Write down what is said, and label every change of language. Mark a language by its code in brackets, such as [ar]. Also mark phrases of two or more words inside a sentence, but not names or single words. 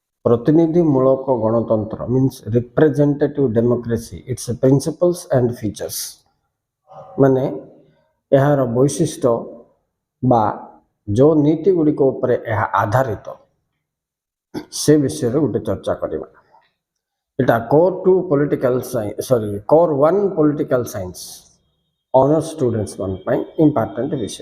[or] ପ୍ରତିନିଧିମୂଳକ ଗଣତନ୍ତ୍ର [en] means representative democracy, its principles and features. [or] ମାନେ ଏହାର ବୈଶିଷ୍ଟ୍ୟ ବା ଯେଉଁ ନୀତି ଗୁଡ଼ିକ ଉପରେ ଏହା ଆଧାରିତ ସେ ବିଷୟରେ ଗୋଟେ ଚର୍ଚ୍ଚା କରିବା। ଏଟା [en] Core2 political science Core1 political science honours students [or] ମାନଙ୍କ ପାଇଁ ଇମ୍ପୋର୍ଟାଣ୍ଟ ବିଷୟ।